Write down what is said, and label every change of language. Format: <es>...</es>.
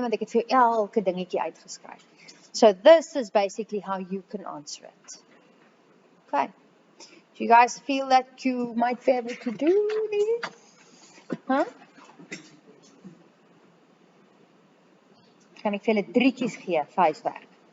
<af>Want ek het vir jou elke dingetjie uitgeskryf.</af> <en>So this is basically how you can answer it. Okay. Do you guys feel that you might be able to do this? Huh?</en> <af>Kan ek vir julle drietjies gee, vir huiswerk?</af>